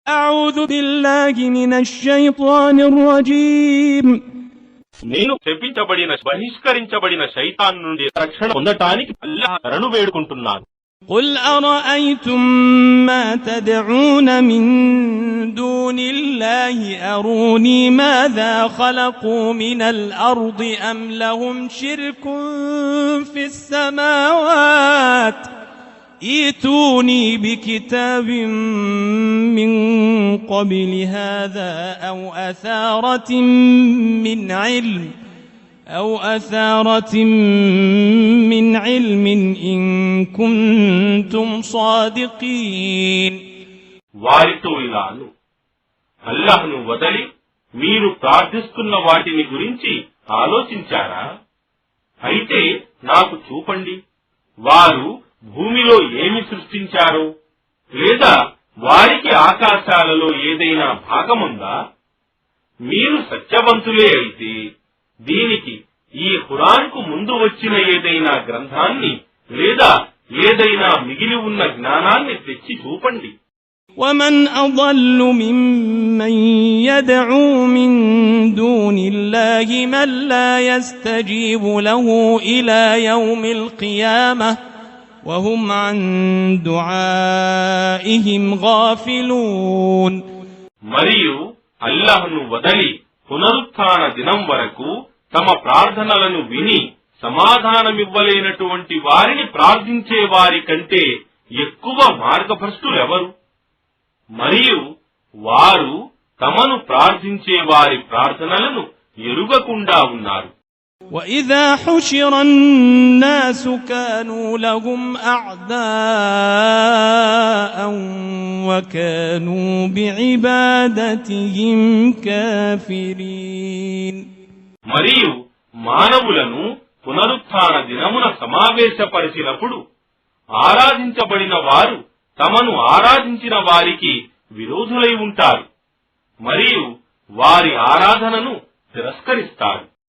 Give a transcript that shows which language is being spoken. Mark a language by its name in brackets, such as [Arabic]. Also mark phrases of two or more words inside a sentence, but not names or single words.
[Arabic] أعوذ بالله من الشيطان الرجيم [Telugu] నేను శపించబడిన బహిష్కరించబడిన శైతాన్ నుండి రక్షణ పొందటానికి అల్లాహ్ శరణు వేడుకుంటున్నాను. [Arabic] قل أرأيتم ما تدعون من دون الله أروني ماذا خلقوا من الأرض أم لهم شرك في السماوات ائتوني بكتاب من قبل هذا أو أثارة من علم إن كنتم صادقين. [Telugu] వారితో ఇలాను, అల్లాహ్ను వదలి మీరు ప్రార్థిస్తున్న వాటిని గురించి ఆలోచించారా? అయితే నాకు చూపండి, వారు భూమిలో ఏమి సృష్టించారో, లేదా వారికి ఆకాశాలలో ఏదైనా భాగముందా? మీరు సత్యవంతులే అయితే దీనికి ఈ ఖురాన్కు ముందు వచ్చిన ఏదైనా గ్రంథాన్ని లేదా ఏదైనా మిగిలి ఉన్న జ్ఞానాన్ని తెచ్చి చూపండి. [Arabic] ومن أضل ممن يدعو من دون الله من لا يستجيب له إلى يوم القيامة وهم عن دعائهم غافلون. [Telugu] మరియు అల్లాహ్ను వదలి పునరుత్థాన దినం వరకు తమ ప్రార్థనలను విని సమాధానమివ్వలేనటువంటి వారిని ప్రార్థించే వారి కంటే ఎక్కువ మార్గభ్రష్టులెవరు? మరియు వారు తమను ప్రార్థించే వారి ప్రార్థనలను ఎరుగకుండా ఉన్నారు. [Arabic] وَإِذَا حُشِرَ النَّاسُ كَانُوا لَهُمْ أَعْدَاءً وَكَانُوا بِعِبَادَتِهِمْ كَافِرِينَ. [Telugu] మరియు మానవులను పునరుత్థాన దినమున సమావేశపరిచినప్పుడు ఆరాధించబడిన వారు తమను ఆరాధించిన వారికి విరోధులై ఉంటారు మరియు వారి ఆరాధనను తిరస్కరిస్తారు.